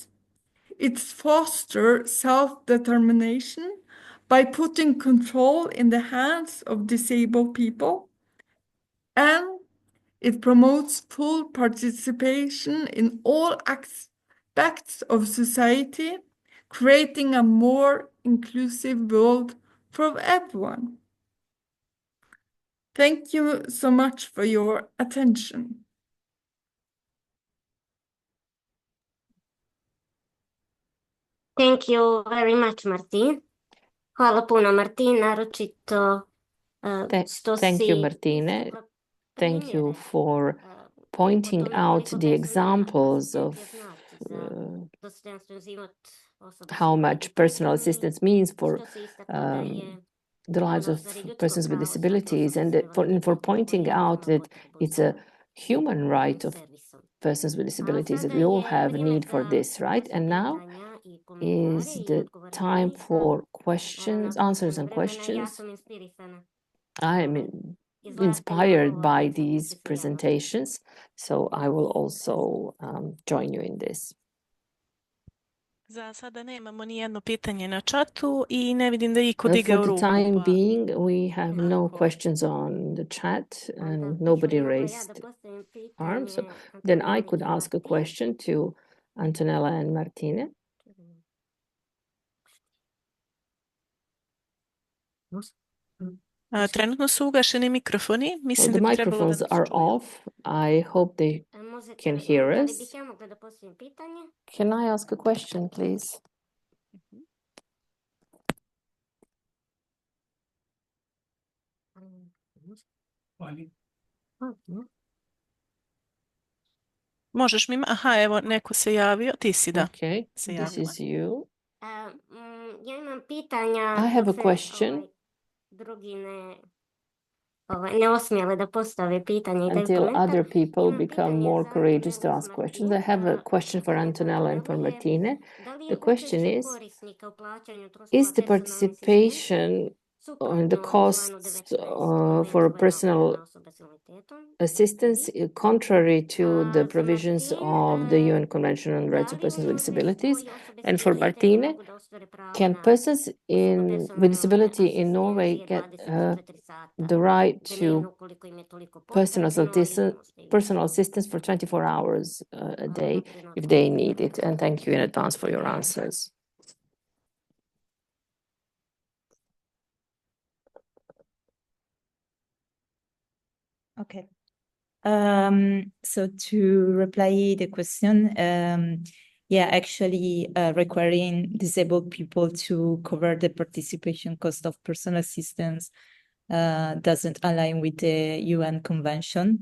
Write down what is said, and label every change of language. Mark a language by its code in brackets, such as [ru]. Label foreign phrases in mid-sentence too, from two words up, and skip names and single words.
[en] It fosters self-determination by putting control in the hands of disabled people, and it promotes full participation in all aspects of society, creating a more inclusive world for everyone. Thank you so much for your attention. Thank you very much, Martine. [bs] Hvala puno, Martine, naročito što [en] Thank you, [bs] si [en] Martine. Thank you [bs] primjere [en] for [bs] o [en] pointing [bs] tome [en] out [bs] koliko [en] the personal examples [bs] asistent [en] of [bs] znači za dostojanstven život osoba s [en] how much personal [bs] invaliditetom i [en] assistance means for [bs] što si istakla da je [en] the lives [bs] ono [en] of [bs] zar je ljudsko [en] persons with [bs] pravo svake [en] disabilities, [bs] osobe [en] and [bs] s [en] for [bs] invaliditetom [en] pointing [bs] koji [en] out [bs] ima [en] that [bs] potrebu [en] it's [bs] za [en] a human right of [bs] servisom. [en] persons with [bs] A [en] disabilities, that [bs] sada [en] we all [bs] je [en] have [bs] vrijeme [en] need for [bs] za [en] this, right? And now [bs] pitanja i komentare [en] is [bs] i [en] the [bs] odgovore [en] time [bs] panelistima. [en] for [bs] Naravno, [en] questions, [bs] ako [en] answers [bs] ostane [en] and [bs] vremena, ja [en] questions. [bs] sam inspirisana [en] I am [bs] izlaganjima [en] inspired [bs] govornika [en] by [bs] i zato [en] these [bs] ću se javiti. [en] presentations, so I will also join you in this. [bs] Za sada nemamo ni jedno pitanje na čatu i ne vidim da iko [en] For [bs] digao [en] the [bs] ruku. [en] time [bs] Pa [en] being, we have no [bs] ako- [en] questions on the chat, [bs] Onda [en] and [bs] bih [en] nobody [bs] mogla ja da [en] raised [bs] postavim [en] arms. So [bs] pitanje [en] then I [bs] Antonelli [en] could [bs] i [en] ask a [bs] Martini. [en] question to Antonella and Martine. [bs] Trenutno su ugašeni mikrofoni. [en] Well, [bs] Mislim [en] the [bs] da bi trebalo da [en] microphones [bs] nas [en] are [bs] čuju. [en] off. I hope they can hear [bs] Da li [en] us. [bs] bih ja mogla da postavim pitanje? [en] Can I ask a question, please? [bs] Možeš mi... Aha, evo, neko se javio. Ti si, da. [en] Okay, [bs] Se [en] this [bs] javila. [en] is you. [bs] Ja imam pitanja [en] I have [bs] dok [en] a [bs] se [en] question [bs] drugi ne osmijele da postave pitanje i daju [en] until [bs] komentar. [en] other people [bs] Imam [en] become [bs] pitanje [en] more [bs] za [en] courageous to [bs] Antonellu i [en] ask questions. I [bs] Martine. [en] have a question for [bs] Pitanje za [en] Antonella and for [bs] Antonellu je, [en] Martine. [bs] da li je [en] The question [bs] učešće [en] is, [bs] korisnika u plaćanju troškova [en] is the [bs] personalne asistencije [en] participation on the [bs] suprotno članu [en] costs 19 for [bs] Konvencije [en] personal [bs] UN-a osoba s invaliditetom? [en] assistance contrary to the [bs] Za [en] provisions [bs] Martine, [en] of the UN Convention on the Rights [bs] da [en] of [bs] li u [en] Persons with [bs] inozemstvu [en] Disabilities? [bs] i osobe s [en] And for [bs] invaliditetom [en] Martine, [bs] mogu da ostvare pravo [en] can [bs] na [en] persons [bs] personalne [en] with disability in Norway [bs] asistencije [en] get [bs] 24 sata [en] the right [bs] dnevno [en] to [bs] ukoliko im je toliko [en] personal [bs] potrebno ili [en] assistance, [bs] možda i [en] personal [bs] više? [en] assistance for 24 hours a [bs] Hvala [en] day [bs] unaprijed na [en] if [bs] odgovoru. [en] they need it? And thank you in advance for your answers. Okay. So to reply the question, yeah, actually requiring disabled people to cover the participation cost of personal assistance doesn't align with the UN Convention.